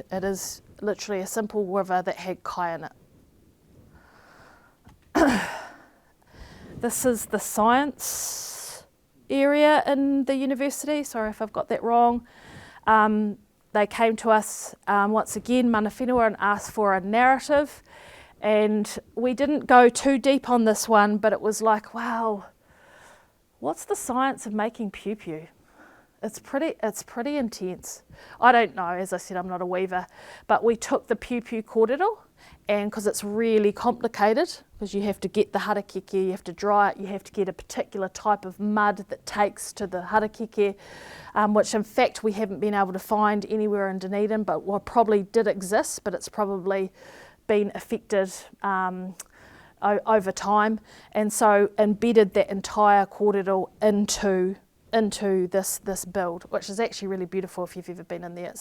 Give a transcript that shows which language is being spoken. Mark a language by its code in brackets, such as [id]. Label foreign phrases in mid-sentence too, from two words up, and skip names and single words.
[en] It is literally a simple river that had kai in it. This is the science area in the university. Sorry if I've got that wrong. They came to us once again, [mi] mana whenua, [en] and asked for a narrative. And we didn't go too deep on this one, but it was like, wow, what's the science of making piu-piu? It's pretty intense. I don't know, as I said, I'm not a weaver, but we took the [mi] piu-piu kōrero, [en] and because it's really complicated, because you have to get the harakeke, you have to dry it, you have to get a particular type of mud that takes to the harakeke, which in fact we haven't been able to find anywhere in Dunedin, but what probably did exist, but it's probably been affected over time, and so embedded that entire kōrero into this build, which is actually really beautiful if you've ever been in there.